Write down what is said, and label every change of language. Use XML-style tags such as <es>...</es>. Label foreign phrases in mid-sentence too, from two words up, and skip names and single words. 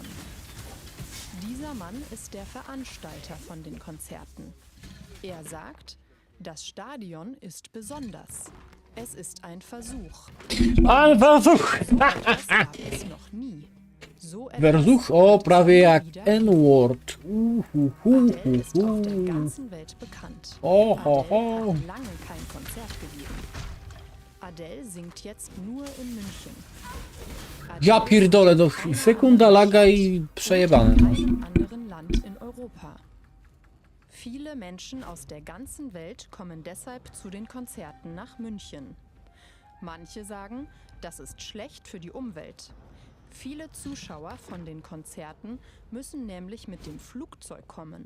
<de>Dieser Mann ist der Veranstalter von den Konzerten. Er sagt, das Stadion ist besonders. Es ist ein Versuch. Ein Versuch! So etwas gab es noch nie. So etwas Versuch,</de> <pl>o prawie jak N-Word.</pl> <de>Adele ist auf der ganzen Welt bekannt. Adele hat lange kein Konzert gegeben. Adele singt jetzt nur in München.</de> <pl>Ja pierdolę, no sekunda laga i przejebane.</pl> <de>In einem anderen Land in Europa. Viele Menschen aus der ganzen Welt kommen deshalb zu den Konzerten nach München. Manche sagen, das ist schlecht für die Umwelt. Viele Zuschauer von den Konzerten müssen nämlich mit dem Flugzeug kommen.</de>